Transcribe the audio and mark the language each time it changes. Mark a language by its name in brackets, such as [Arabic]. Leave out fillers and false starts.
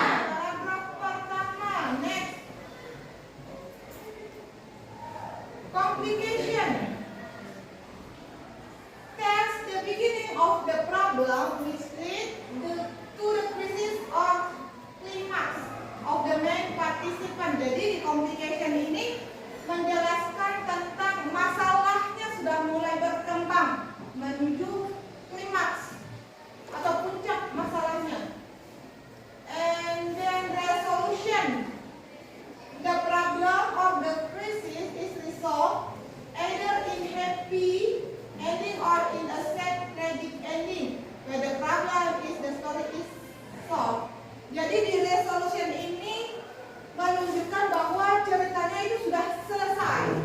[Indonesian] Paragraf pertama. [English] Next. Complication. Tells the beginning of the problem which leads to the crisis or climax of the main participant. [Indonesian] Jadi di complication ini menjelaskan tentang masalahnya sudah mulai berkembang menuju klimaks atau puncak masalahnya. [English] And then resolution. The problem of the crisis is resolved either in happy ending or in a sad tragic ending. Where the problem is the story is solved. [Indonesian] Jadi di resolution ini menunjukkan bahwa ceritanya itu sudah selesai.